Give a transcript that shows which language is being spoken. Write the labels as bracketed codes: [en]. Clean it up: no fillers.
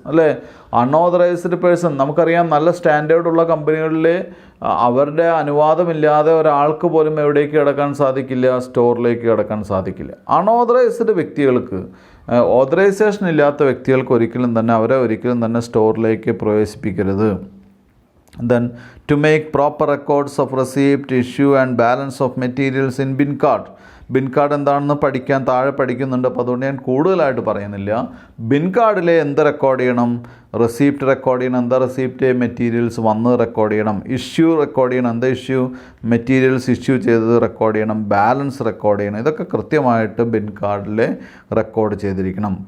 [ml] അല്ലേ, unauthorised person നമുക്കറിയാം, നല്ല സ്റ്റാൻഡേർഡുള്ള കമ്പനികളിൽ അവരുടെ അനുവാദമില്ലാതെ ഒരാൾക്ക് പോലും എവിടേക്ക് കിടക്കാൻ സാധിക്കില്ല, സ്റ്റോറിലേക്ക് കിടക്കാൻ സാധിക്കില്ല. അൺഓതറൈസ്ഡ് വ്യക്തികൾക്ക്, ഓതറൈസേഷൻ ഇല്ലാത്ത വ്യക്തികൾക്ക് അവരെ ഒരിക്കലും തന്നെ സ്റ്റോറിലേക്ക് പ്രവേശിപ്പിക്കരുത്. [en] Then to make proper records of receipt, issue and balance of materials in bin card. [ml] Bin card എന്താണെന്ന് താഴെ പഠിക്കുന്നുണ്ട്, അപ്പോൾ അതുകൊണ്ട് ഞാൻ കൂടുതലായിട്ട് പറയുന്നില്ല. ബിൻ കാർഡിൽ എന്ത് റെക്കോർഡ് ചെയ്യണം, റെസിപ്റ്റ് റെക്കോർഡ് ചെയ്യണം, എന്താ റെസിപ്റ്റ്, മെറ്റീരിയൽസ് വന്ന് റെക്കോർഡ് ചെയ്യണം. ഇഷ്യൂ റെക്കോർഡ് ചെയ്യണം, എന്താ ഇഷ്യൂ, മെറ്റീരിയൽസ് ഇഷ്യൂ ചെയ്തത് റെക്കോർഡ് ചെയ്യണം. ബാലൻസ് റെക്കോർഡ് ചെയ്യണം. ഇതൊക്കെ കൃത്യമായിട്ട് ബിൻ കാർഡിൽ റെക്കോർഡ് ചെയ്തിരിക്കണം.